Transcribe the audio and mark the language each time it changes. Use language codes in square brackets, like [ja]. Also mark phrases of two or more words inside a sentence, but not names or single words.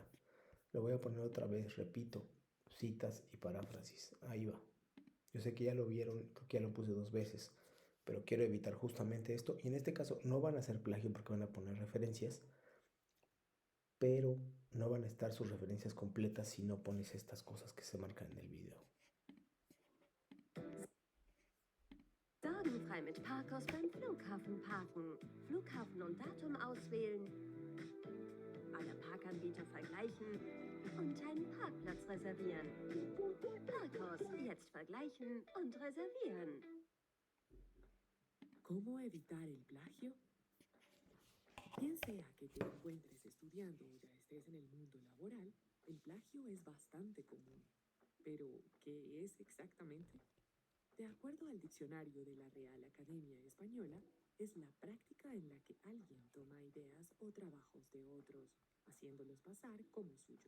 [es] Lo voy a poner otra vez, repito, citas y paráfrasis. Ahí va. Yo sé que ya lo vieron, creo que ya lo puse 2 veces, pero quiero evitar justamente esto. Y en este caso no van a ser plagio porque van a poner referencias, pero no van a estar sus referencias completas si no pones estas cosas que se marcan en el video. [de] Sorgenfrei mit Parkhaus beim Flughafen parken. Flughafen und Datum auswählen. Alle Parkanbieter vergleichen und einen Parkplatz reservieren. Parkhaus, jetzt vergleichen und reservieren. [es] ¿Cómo evitar el plagio? Bien sea que te encuentres estudiando o ya estés en el mundo laboral, el plagio es bastante común. Pero, ¿qué es exactamente? De acuerdo al diccionario de la Real Academia Española, es la práctica en la que alguien toma ideas o trabajos de otros, haciéndolos pasar como suyos.